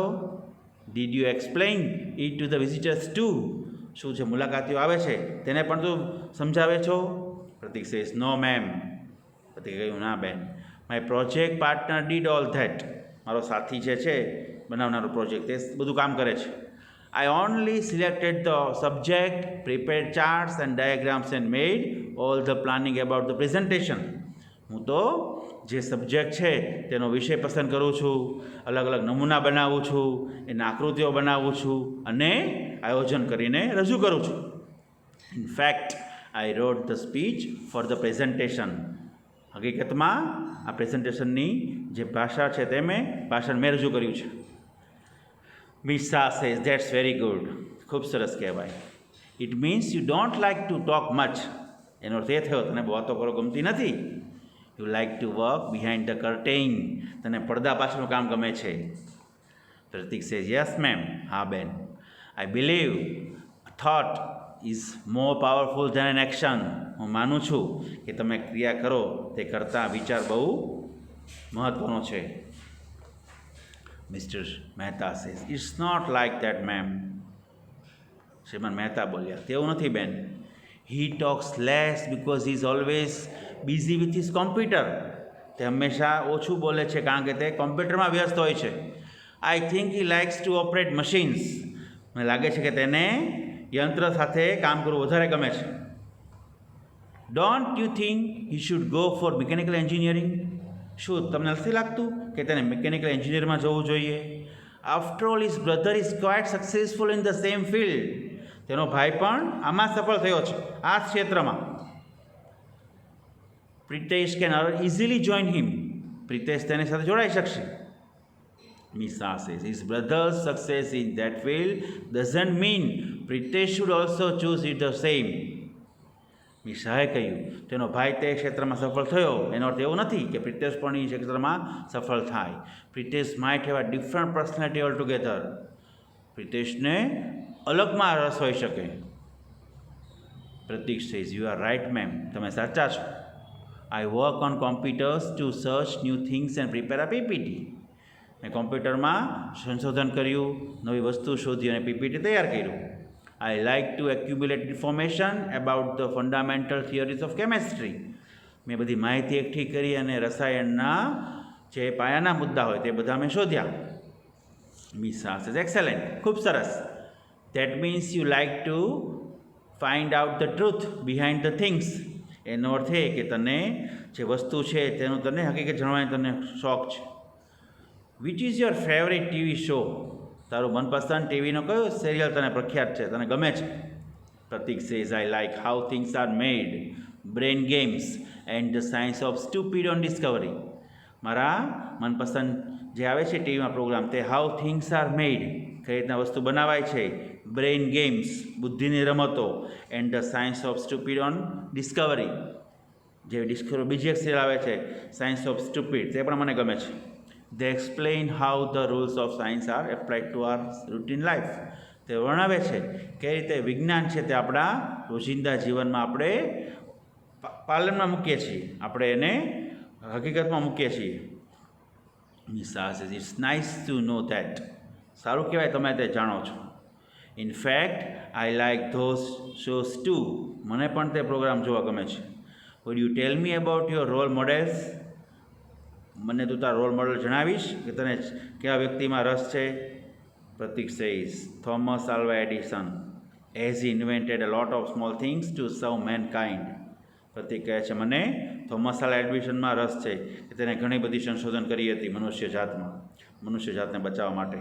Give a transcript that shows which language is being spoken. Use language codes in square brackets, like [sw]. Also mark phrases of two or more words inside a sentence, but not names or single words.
[en] Did you explain it to the visitors too? [gu] શું જે મુલાકાતીઓ આવે છે તેને પણ તું સમજાવે છો? [en] Pratik says no ma'am. [gu] પ્રતિક કહ્યું ના બેન. [en] My project partner did all that. [gu] મારો સાથી જે છે બનાવનારો પ્રોજેક્ટ તે બધું કામ કરે છે. [en] I only selected the subject, prepared charts and diagrams and made all the planning about the presentation. [gu] હું તો જે સબ્જેક્ટ છે તેનો વિષય પસંદ કરું છું, અલગ અલગ નમૂના બનાવું છું, એના આકૃતિઓ બનાવું છું અને આયોજન કરીને રજૂ કરું છું. [en] In fact I wrote the speech for the presentation. [gu] હકીકતમાં આ પ્રેઝન્ટેશનની જે ભાષા છે તે ભાષણ મેં રજૂ કર્યું છે. [en] Miss Shah says, that's very good. [gu] ખૂબ સરસ કહેવાય. [en] It means you don't like to talk much. [gu] એનો અર્થ એ થયો તને વાતો કરો ગમતી નથી. [en] You like to work behind the curtain. [gu] તને પડદા પાછળનું કામ ગમે છે. પ્રતીક [en] says, yes ma'am. [gu] હા બેન. [en] I believe a thought is more powerful than an action. [gu] હું માનું છું કે તમે ક્રિયા કરો તે કરતાં વિચાર બહુ મહત્ત્વનો છે. [en] Mr. Mehta says, it's not like that, ma'am. [gu] શ્રીમાન મહેતા બોલ્યા, તેવું નથી બેન. [en] He talks less because he is always busy with his computer. [gu] તે હંમેશા ઓછું બોલે છે કારણ કે તે કોમ્પ્યુટરમાં વ્યસ્ત હોય છે. [en] I think he likes to operate machines. [gu] મને લાગે છે કે તેને યંત્ર સાથે કામ કરવું વધારે ગમે છે. [en] Don't you think he should go for mechanical engineering? [gu] શું તમને નથી લાગતું કે તેને [en] mechanical engineerમાં [gu] જવું જોઈએ? [en] After all his brother is quite successful in the same field. [gu] તેનો ભાઈ પણ આમાં સફળ થયો છે, આ ક્ષેત્રમાં. [en] Pritesh can easily join him. [gu] પ્રિતેશ તેની સાથે જોડાઈ શકશે. [en] Miss Shah says, his brother's success in that field doesn't mean Pritesh should also choose it the same. [gu] મિસ શાહે કહ્યું તેનો ભાઈ તે ક્ષેત્રમાં સફળ થયો એનો અર્થ એવો નથી કે પ્રિતેશ પણ એ ક્ષેત્રમાં સફળ થાય. [en] Pritesh might have a different personality all together. [gu] પ્રિતેશને અલગમાં રસ હોઈ શકે. [en] Prateek says, you are right ma'am. [gu] તમે સાચા છો. [en] I work on computers to search new things and prepare a PPT. [gu] મેં કોમ્પ્યુટરમાં સંશોધન કર્યું, નવી વસ્તુ શોધી અને પીપીટી તૈયાર કર્યું. [en] I like to accumulate information about the fundamental theories of chemistry. [gu] મેં બધી માહિતી એકઠી કરી અને રસાયણના જે પાયાના મુદ્દા હોય તે બધા મેં શોધ્યા. [en] Miss Shah says, excellent. [gu] ખૂબ સરસ. [en] That means you like to find out the truth behind the things. [gu] એનો અર્થ એ કે તને જે વસ્તુ છે તેનું તને હકીકત જાણવાનો તને શોખ છે. [en] Which is your favorite TV show? [gu] તારું મનપસંદ ટીવીનો કયો સિરિયલ તને પ્રખ્યાત છે, તને ગમે છે? [en] Prateek says, I like How Things Are Made, Brain Games and The Science of Stupid on Discovery. [gu] મારા મનપસંદ જે આવે છે ટીવીમાં પ્રોગ્રામ તે હાઉ થિંગ્સ આર મેડ, કઈ રીતના વસ્તુ બનાવાય છે, બ્રેન ગેમ્સ બુદ્ધિની રમતો, એન્ડ ધ સાયન્સ ઓફ સ્ટુપિડ ઓન ડિસ્કવરી. જે ડિસ્કવરી બીજી એક સિરિયલ આવે છે સાયન્સ ઓફ સ્ટુપિડ, તે પણ મને ગમે છે. [en] They explain how the rules of science are applied to our routine life. [gu] તે વર્ણવે છે કઈ રીતે વિજ્ઞાન છે તે આપણા રોજિંદા જીવનમાં આપણે પાલનમાં મૂકીએ છીએ, આપણે એને હકીકતમાં મૂકીએ છીએ. [en] Miss Shah says, it's nice to know that. [gu] સારું કહેવાય તમે તે જાણો છો. [en] In fact, I like those shows too. [gu] મને પણ તે પ્રોગ્રામ જોવા ગમે છે. [en] Would you tell me about your role models? [gu] મને તું તારા [en] role model [gu] જણાવીશ કે તને કયા વ્યક્તિમાં રસ છે? [en] Prateek says, Thomas Alva Edison. As he invented a lot of small things to serve mankind. [gu] પ્રતીક કહે છે મને થોમસ આલ્વા એડિસનમાં રસ છે કે તેને ઘણી બધી સંશોધન કરી હતી મનુષ્ય જાતને બચાવવા માટે.